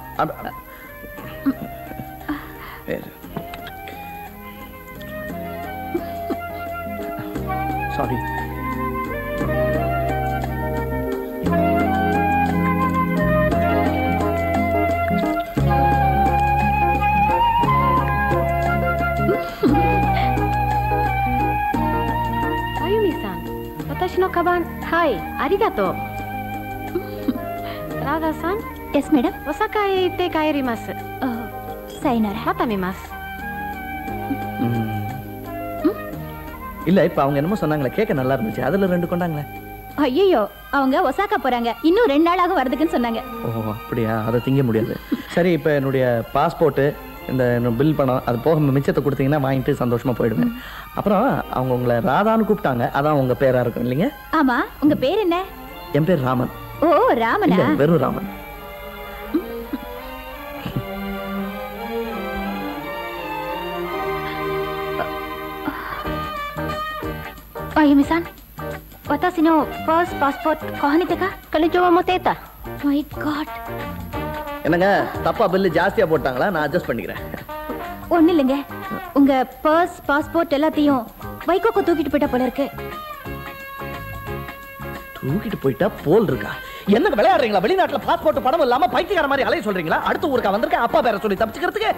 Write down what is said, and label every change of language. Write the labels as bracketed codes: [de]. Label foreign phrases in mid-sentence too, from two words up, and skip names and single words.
[ta] சாரி. [ja] Ayumi-san, 私のカバン、はい、ありがとう。ராதா-san, [en] yes madam. [ja] ஒசாகா へ行って帰ります。 sayonara. また見ます。 [ta] இல்ல, இப்ப அவங்க என்னமோ சொன்னாங்களே, கேக்க நல்லா இருந்துச்சு. அதுல 2 கொண்டாங்களே. ஐயோ, அவங்க ஒசாகா போறாங்க. இன்னும் 2 நாளாக வரதுக்குன்னு சொன்னாங்க. ஓ, அப்படியா? அதை திங்க முடியாது. சரி, இப்ப என்னுடைய பாஸ்போர்ட், இந்த பில் பணம், அது போக மிச்சத்தை கொடுத்தீங்கன்னா வாங்கிட்டு சந்தோஷமா போயிடுவேன். அப்புறம் அவங்க உங்களை ராதான்னு கூப்பிட்டாங்க. அதான் உங்க பேரா இருக்கும் இல்லைங்க? ஆமா. உங்க பேர் என்ன? என் பேர் ராமன். ஓ, ராமனா? இல்ல, வெறும் ராமன். [ja] Ayumi-san, 私のファーストパスポートここにてか? 彼女は持っていた。 [en] My God. [ta] என்னங்க, தப்பா பில்லு ஜாஸ்தியா போட்டாங்களா? நான் அட்ஜஸ்ட் பண்ணிக்கிறேன். ஒண்ணு இல்லைங்க, உங்க பர்ஸ் பாஸ்போர்ட் எல்லாத்தையும் வைகோக்கு தூக்கிட்டு போயிட்டா போல இருக்கு. தூக்கிட்டு போயிட்டா போல் இருக்கா? என்ன விளையாடுறீங்களா? வெளிநாட்டுல பாஸ்போர்ட் படம் இல்லாம பைத்தியக்கார மாதிரி அலைய சொல்றீங்களா? அடுத்த ஊருக்கா வந்திருக்கேன் அப்பா பேரை சொல்லி தப்பிச்சுக்கிறதுக்கு.